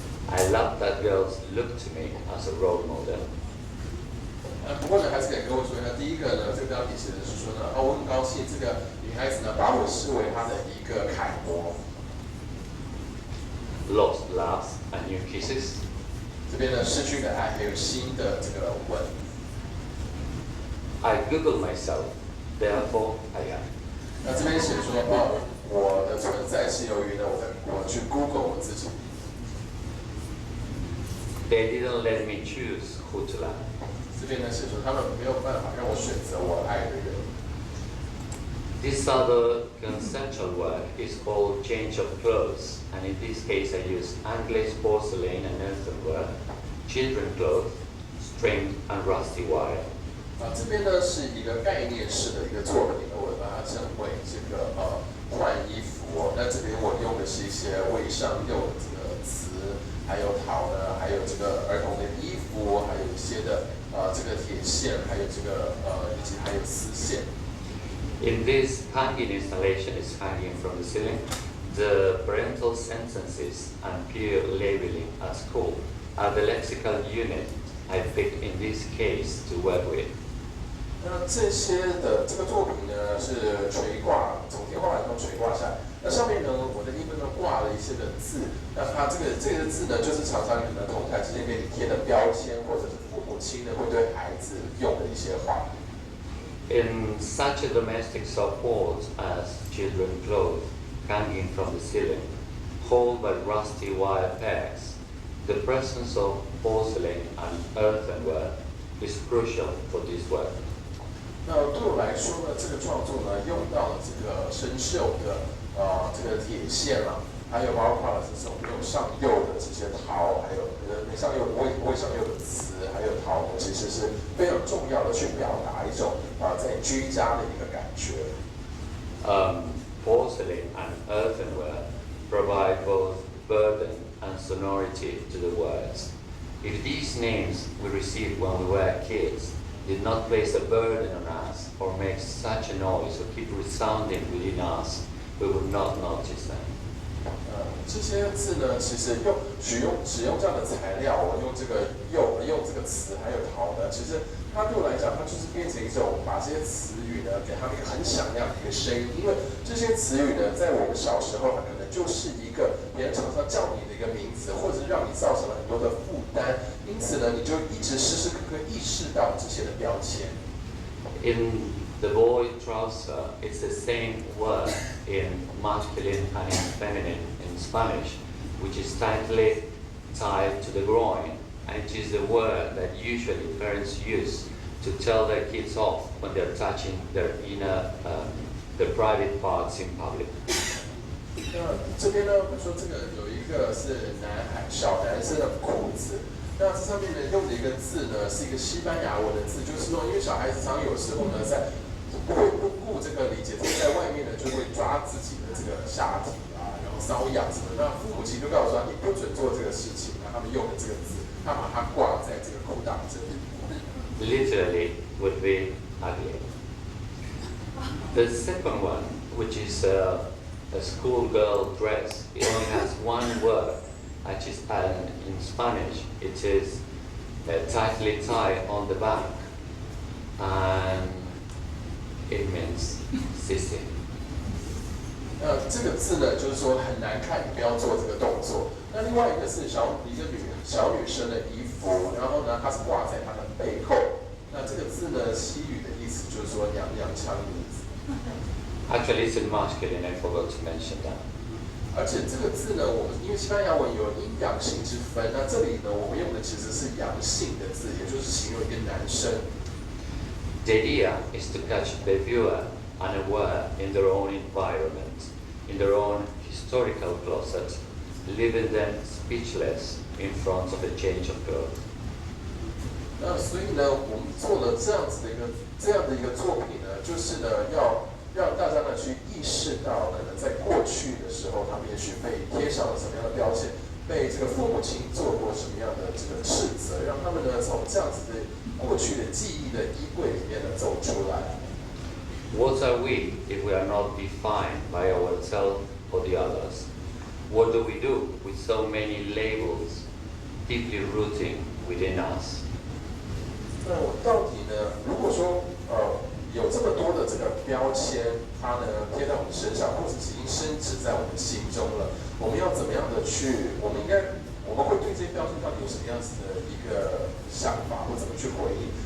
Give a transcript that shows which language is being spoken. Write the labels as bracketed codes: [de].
[en] I love that girls look to me as a role model. [zh] 不过呢，还是得跟我说呢，第一个呢，这个标题写的是说呢，我很高兴这个女孩子呢把我视为她的一个楷模。 [en] Lost laughs and new kisses. [zh] 这边呢，失去的爱还有新的这个吻。 [en] I Google myself, therefore I am. [zh] 那这边写说，我的存在是由于呢，我去 Google 我自己。 [en] They didn't let me choose who to love. [zh] 这边呢写说，他们没有办法让我选择我爱的人。 [en] This other conceptual work is called change of clothes, and in this case I use English porcelain and earthenware, children clothes, string and rusty wire. [zh] 这边呢是一个概念式的一个作品，我把它称为这个换衣服。那这边我用的是一些未上釉的这个瓷，还有陶呢，还有这个儿童的衣服，还有一些的这个铁线，还有这个以及还有丝线。 [en] In this hanging installation is hanging from the ceiling. The parental sentences and peer labeling at school are the lexical unit I picked in this case to work with. [zh] 那这些的这个作品呢是垂挂，从天花板上垂挂下来。那上面呢，我的英文呢挂了一些的字。那它这个字呢，就是常常可能同台之间给你贴的标签，或者是父母亲呢会对孩子用的一些话。 [en] In such a domestic support as children clothes hanging from the ceiling, held by rusty wire pegs, the presence of porcelain and earthenware is crucial for this work. [zh] 那对我来说呢，这个创作呢用到了这个生锈的这个铁线啊，还有包括了这种没有上釉的这些陶，还有没上釉未上釉的瓷，还有陶呢，其实是非常重要的去表达一种在居家的一个感觉。 [en] Porcelain and earthenware provide both burden and sonority to the words. If these names we received when we were kids did not place a burden on us or make such a noise or keep resounding within us, we would not notice them. [zh] 这些字呢，其实使用这样的材料，我用这个釉，用这个瓷还有陶呢，其实它对我来讲，它就是变成一种把这些词语呢，给它们一个很响亮的一个声音。因为这些词语呢，在我们小时候，它可能就是一个别人常常叫你的一个名字，或者是让你造成了很多的负担。因此呢，你就一直时时刻刻意识到这些的标签。 [en] In the boy trouser, it's the same word in masculine and in feminine in Spanish, which is tightly tied to the groin, and it is the word that usually parents use to tell their kids off when they're touching their their private parts in public. [zh] 那这边呢，比如说这个有一个是小男生的裤子。那这上面呢用的一个字呢是一个西班牙文的字，就是说，因为小孩子常有时候呢在不顾这个理解，在外面呢就会抓自己的这个下体啊，然后瘙痒什么。那父母亲就告诉他，你不准做这个事情。那他们用的这个字，他把它挂在这个裤裆这里。 [en] Literally would be ugly. The second one, which is a schoolgirl dress, it only has one word. Which is in Spanish, it is tightly tied on the back, and it means sissy. [zh] 这个字呢，就是说很难看，你不要做这个动作。那另外一个是小女生的衣服，然后呢，它是挂在她的背后。那这个字呢，西语的意思就是说娘娘腔的意思。 [en] Actually, it's in masculine. I forgot to mention that. [zh] 而且这个字呢，我们因为西班牙文有阴阳性之分，那这里呢，我们用的其实是阳性的字，也就是形容一个男生。 [en] The idea is to catch the viewer unaware in their own environment, in their own historical closet, leaving them speechless in front of a change of clothes. [zh] 那所以呢，我们做了这样的一个作品呢，就是呢要让大家呢去意识到，可能在过去的时候，他们也许被贴上了什么样的标签，被这个父母亲做过什么样的这个斥责，让他们呢从这样子的过去的记忆的衣柜里面呢走出来。 [en] What are we if we are not defined by ourselves or the others? What do we do with so many labels deeply rooting within us. [zh] 那我到底呢？如果说有这么多的这个标签，它呢贴在我们身上，或者是已经深植在我们心中了，我们要怎么样的去？我们会对这些标签到底有什么样子的一个想法，或怎么去回应？